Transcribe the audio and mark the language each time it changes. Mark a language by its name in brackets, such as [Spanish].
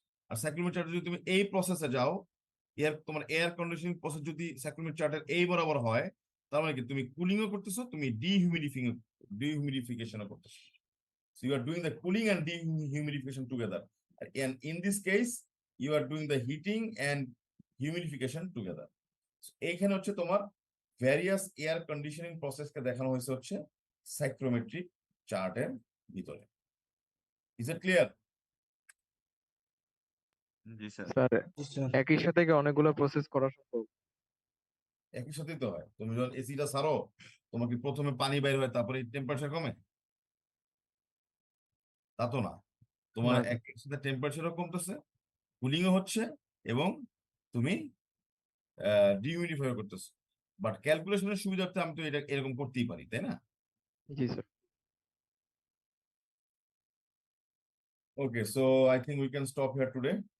[Bangla] আর সাইক্লোমেট্রিক চার্টে যদি তুমি এই প্রসেসে যাও, তোমার এয়ার কন্ডিশনিং প্রসেস যদি সাইক্লোমেট্রিক চার্টের এই বরাবর হয়, তার মানে কি তুমি কুলিংও করতেছো, তুমি ডিহিউমিডিফিকেশনও করতেছো। [English] So you are doing the cooling and dehumidification together. And in this case, you are doing the heating and humidification together. [Bangla] So এইখানে হচ্ছে তোমার ভ্যারিয়াস এয়ার কন্ডিশনিং প্রসেসকে দেখানো হয়েছে হচ্ছে সাইক্লোমেট্রিক চার্টের ভিতরে। [English] Is it clear? [Bangla] G sir. Sir, G sir. একই সাথে কি অনেকগুলো প্রসেস করা সম্ভব? একই সাথেই তো হয়। তুমি যখন এসিটা ছাড়ো, তোমার কি প্রথমে পানি বাইর হয় তারপরে টেম্পারেচার কমে? তা তো না, তোমার না, একই সাথে টেম্পারেচারও কমতেছে, কুলিংও হচ্ছে, এবং তুমি ডিহিউমিডিফাই করতেছো। বাট ক্যালকুলেশনের সুবিধার্থে আমি তো এটা এরকম করতেই পারি, তাই না? জি sir. [English] Okay, so I think we can stop here today.